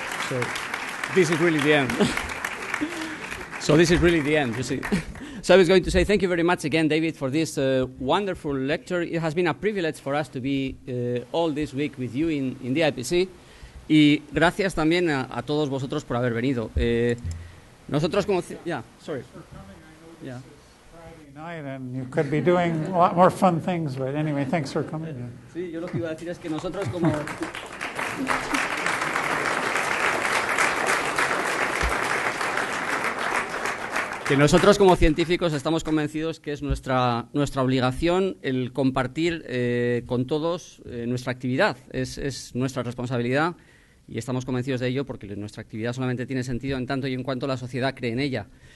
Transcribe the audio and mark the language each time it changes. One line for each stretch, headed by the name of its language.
English: So, this is really the end. So this is really the end, you see. So I was going to say thank you very much again, David, for this wonderful lecture. It has been a privilege for us to be all this week with you in DIPC.
Spanish: Y gracias también a todos vosotros por haber venido. Nosotros como...
English: Yeah, sorry. Yeah. Friday night and you could be doing a lot more fun things, but anyway, thanks for coming.
Spanish: Sí, yo lo que iba a decir es que nosotros como... Que nosotros como científicos estamos convencidos que es nuestra obligación el compartir con todos nuestra actividad, es nuestra responsabilidad y estamos convencidos de ello porque nuestra actividad solamente tiene sentido en tanto y en cuanto la sociedad cree en ella.